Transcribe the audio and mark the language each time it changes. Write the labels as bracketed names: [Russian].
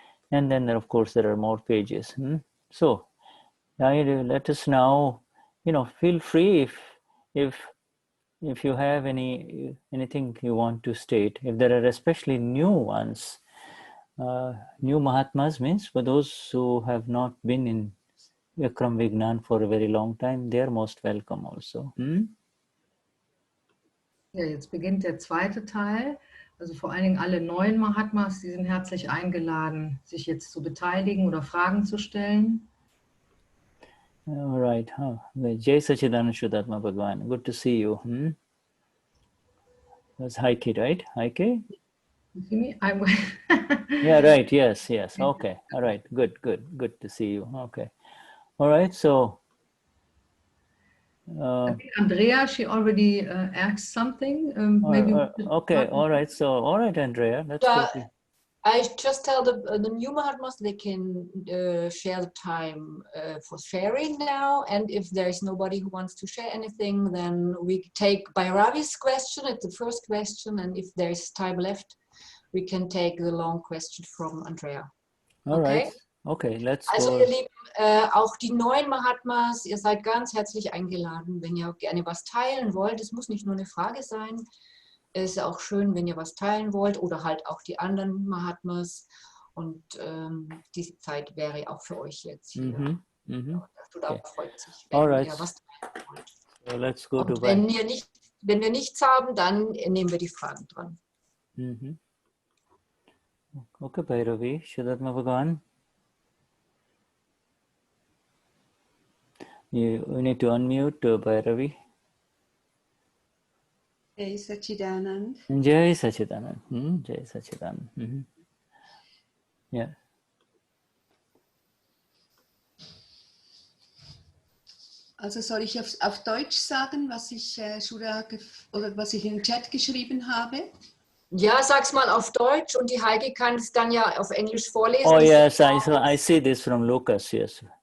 [English] And then, of course, there are more pages. So, let us now, feel free if you have anything you want to state. If there are especially new ones, new Mahatmas means for those who have not been in Akram Vignan for a very long time, they are most welcome also. [German] Ja, jetzt beginnt der zweite Teil. Also vor allen Dingen alle neuen Mahatmas, die sind herzlich eingeladen, sich jetzt zu beteiligen oder Fragen zu stellen. [English] All right. Jai Sachidanand Shuddhatma Bhagwan. Good to see you. That's Heike, right? Heike? You see me? Yeah, right. Yes. Okay. All right. Good to see you. Okay. All right. So. I think Andrea, she already asked something. Maybe. Okay. All right. So, all right, Andrea. Let's go. I just tell the new Mahatmas they can share the time for sharing now, and if there is nobody who wants to share anything, then we take Bhairavi's question at the first question, and if there is time left, we can take the long question from Andrea. All right. Okay, let's also go. [German] Ihr Lieben, auch die neuen Mahatmas, ihr seid ganz herzlich eingeladen, wenn ihr gerne was teilen wollt. Es muss nicht nur eine Frage sein. Es ist auch schön, wenn ihr was teilen wollt oder halt auch die anderen Mahatmas. Und diese Zeit wäre auch für euch jetzt hier. Ja, der Shuddha freut sich, wenn ihr was teilen wollt. [English] So let's go [German] Und wenn wir nichts haben, dann nehmen wir die Fragen dran. [English] Okay, Bhairavi, Vishuddhatma Bhagavan. We need to unmute Bhairavi. Jai Sachidanand. Jai Sachidanand. Jai Sachidanand. Yeah. [German] Also soll ich auf Deutsch sagen, was ich was ich in den Chat geschrieben habe? Ja, sag's mal auf Deutsch und die Heike kann es dann ja auf Englisch vorlesen. [English] Oh yes, I see this from Lucas, yes.